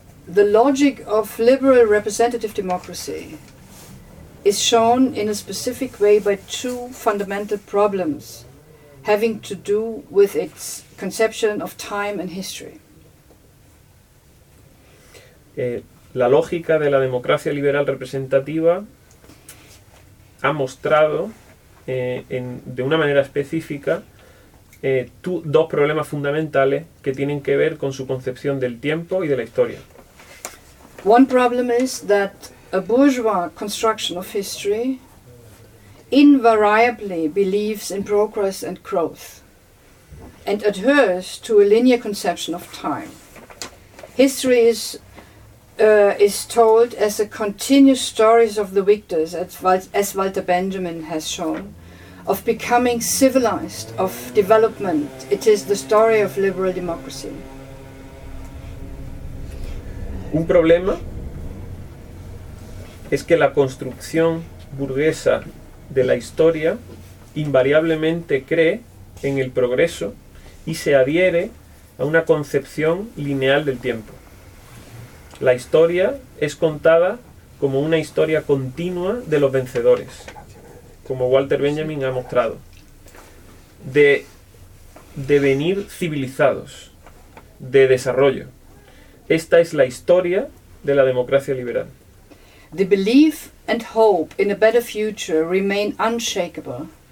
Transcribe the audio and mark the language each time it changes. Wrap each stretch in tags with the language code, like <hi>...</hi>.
<en>The logic of liberal representative democracy is shown in a specific way by two fundamental problems having to do with its conception of time and history.</en> <es>La lógica de la democracia liberal representativa ha mostrado de una manera específica dos problemas fundamentales que tienen que ver con su concepción del tiempo y de la historia.</es> <en>One problem is that a bourgeois construction of history invariably believes in progress and growth and adheres to a linear conception of time. History is told as a continuous stories of the victors, as Walter Benjamin has shown, of becoming civilized, of development. It is the story of liberal democracy.</en> <es>Un problema es que la construcción burguesa de la historia invariablemente cree en el progreso y se adhiere a una concepción lineal del tiempo. La historia es contada como una historia continua de los vencedores, como Walter Benjamin ha mostrado, de devenir civilizados, de desarrollo. Esta es la historia de la democracia liberal.</es> <en>The belief and hope in a better future remain unshakable.</en>